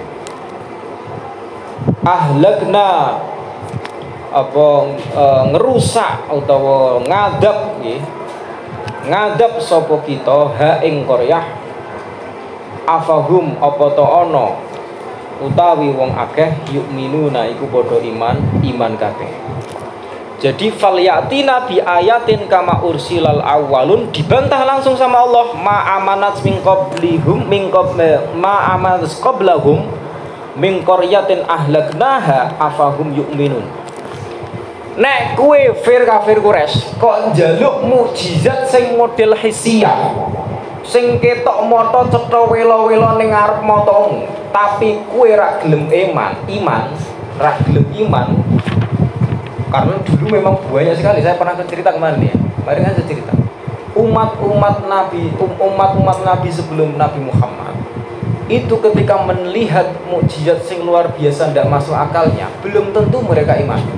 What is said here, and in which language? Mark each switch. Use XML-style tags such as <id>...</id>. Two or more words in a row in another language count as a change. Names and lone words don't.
<jv>ahlakna apa ngerusak utawa ngadab nggih ngadab sapa kita ha ing qaryah afahum apa ta ana utawi wong akeh yukminuna iku padha iman kabeh.</jv> <ar>Jadi فليأتنا بآية كما أرسل الأولون</ar> <id>dibantah langsung sama Allah</id> <ar>ما آمنت من قبلهم ما آمنت قبلهم من قرية أهلكناها أفهم يؤمنون.</ar> <jv>Nek kuwe kafir Quraisy kok njaluk mukjizat sing model hisiyah sing ketok mata cetha wela-wela ning ngarep matamu tapi kuwe ra gelem iman ra gelem iman.</jv> <id>Karena dulu memang banyak sekali, saya pernah cerita kemarin ya. Kemarin kan saya cerita umat-umat Nabi sebelum Nabi Muhammad itu ketika melihat mukjizat sing luar biasa tidak masuk akalnya, belum tentu mereka iman.</id>